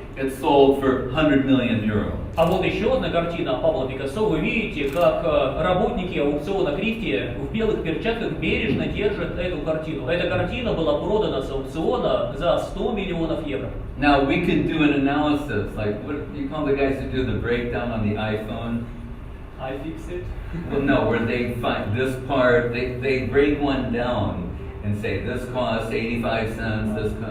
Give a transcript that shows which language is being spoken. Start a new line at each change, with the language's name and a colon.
English: It's sold for 100 million euro.
Russian: А вот еще одна картина Пабло Пикассо. Вы видите, как работники аукциона Кристи в белых перчатках бережно держат эту картину. Эта картина была продана с аукциона за 100 миллионов евро.
English: Now we could do an analysis, like what do you call the guys who do the breakdown on the iPhone? I fix it. Well, no, where they find this part, they break one down and say this costs 85 cents.